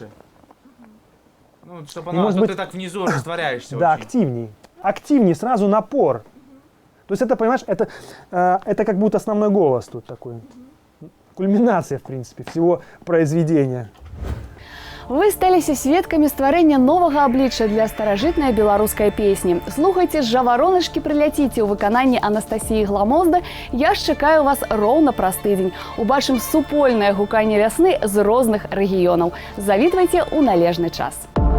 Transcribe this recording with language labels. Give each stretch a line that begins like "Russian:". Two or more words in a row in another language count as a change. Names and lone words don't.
Russian: Ну, чтобы оно, может а то быть- ты так внизу растворяешься Да, очень. активней. Активней, сразу напор. То есть это, понимаешь, это как будто основной голос тут такой. Кульминация, в принципе, всего произведения.
Belarusian: Вы сталіся сведкамі стварэння новага аблічча для старажытнай беларускай песні. Слухайце жаваронышкі прыляціце ў выкананні Анастасіі Гламозда. Я ж чакаю вас роўна праз тыдзень. Убачым супольнае гуканне вясны з розных рэгіёнаў. Завітвайце ў належны час.